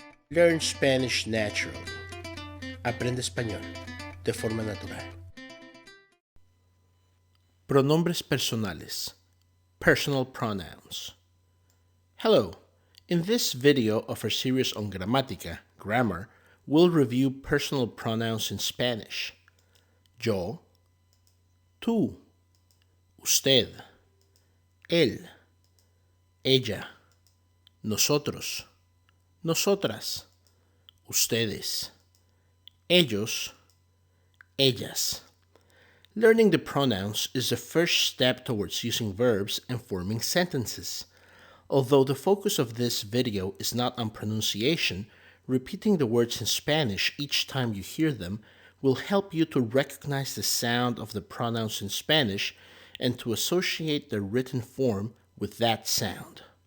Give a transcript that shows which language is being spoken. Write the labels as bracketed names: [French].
[English] Learn Spanish naturally. [Spanish] Aprende español de forma natural. Pronombres personales. [English] Personal pronouns. Hello. In this video of our series on gramática, grammar, we'll review personal pronouns in Spanish. [Spanish] Yo, tú, usted, él, ella, nosotros, nosotras, ustedes, ellos, ellas. [English] Learning the pronouns is the first step towards using verbs and forming sentences. Although the focus of this video is not on pronunciation, repeating the words in Spanish each time you hear them will help you to recognize the sound of the pronouns in Spanish and to associate their written form with that sound.